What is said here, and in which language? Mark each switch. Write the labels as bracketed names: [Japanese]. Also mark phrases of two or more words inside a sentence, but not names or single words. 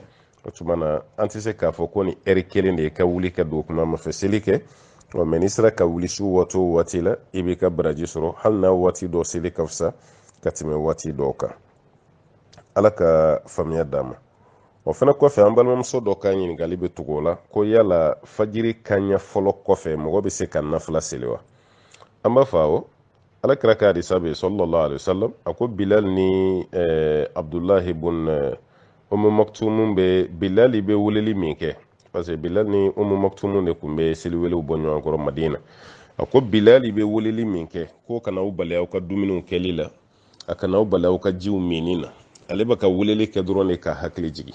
[Bambara] o tuma na an tɛ se k'a fɔ ko ni ɛri kelen de ye ka wuli ka dugukilamafɛ seli kɛ mais n'i sera ka wuli su waati o waati la i b'i ka baraji sɔrɔ hali n'a waati dɔ seli ka fisa ka tɛmɛ waati dɔw kan. ala ka faamuya d'an ma. o fana kɔfɛ an balimamuso dɔ ka ɲininkali bɛ tugu o la ko yala fajiri kanɲɛ fɔlɔ kɔfɛ mɔgɔ bɛ se ka nafila seli wa. an b'a fɔ awɔ ala kira ka hadisa bɛ [Arabic] صلى الله عليه وسلم [Bambara] a ko bilal ni abdullahi ibn umu maktumu bɛ bilali bɛ weleli min kɛ [French] parce que [Bambara] bilal ni umu maktumu de tun bɛ seliwelew bɔ ɲɔgɔn kɔrɔ madina. a ko bilali bɛ weleli min kɛ ko kana aw bali aw ka dumuniw kɛli la a kana aw bali aw ka jiw minni na ale bɛ ka weleli kɛ dɔrɔn de ka hakili jigin.